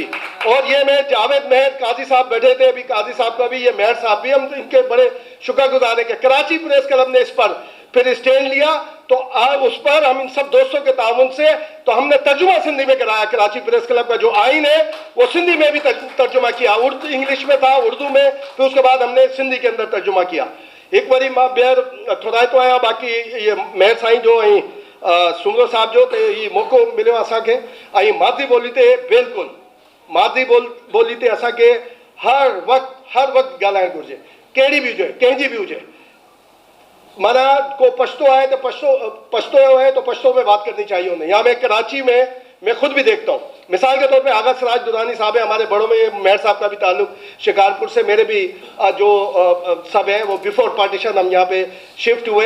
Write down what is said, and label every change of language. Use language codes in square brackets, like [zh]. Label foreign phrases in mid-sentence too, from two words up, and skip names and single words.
[ur] اور یہ میں جاوید مہر قاضی صاحب بیٹھے تھے، ابھی قاضی صاحب کا بھی، یہ مہر صاحب بھی، ہم ان کے بڑے شکرگزار ہے کہ کراچی پریس کلب نے اس پر پھر اسٹینڈ لیا. تو اس پر ہم ان سب دوستوں کے تعاون سے، تو ہم نے ترجمہ سندھی میں کرایا. کراچی پریس کلب کا جو آئین ہے وہ سندھی میں بھی ترجمہ کیا، اردو انگلش میں تھا، اردو میں، پھر اس کے بعد ہم نے سندھی کے اندر ترجمہ کیا. [sd] एक बारी मां ॿीहर थोरा तो आया, बाकी ये महर साईं जो ऐं सुमरो साहब जो ते ही मौक़ो मिलियो असांखे, ऐं मादरी ॿोली ते बिल्कुलु मादरी ॿोली ते असांखे हर वक़्तु ॻाल्हाइणु घुरिजे, कहिड़ी बि हुजे, कंहिंजी बि हुजे। [ur] معنی کو پشتو ہے تو پشتو ہے تو پشتو میں بات کرنی چاہیے انہیں. یہاں میں کراچی میں میں خود بھی دیکھتا ہوں، مثال کے طور پہ آغا سراج درانی صاحب ہے، ہمارے بڑوں میں مہر صاحب کا بھی تعلق شکارپور سے، میرے بھی جو سب ہے وہ [en] before partition [ur] ہم یہاں پہ شفٹ ہوئے.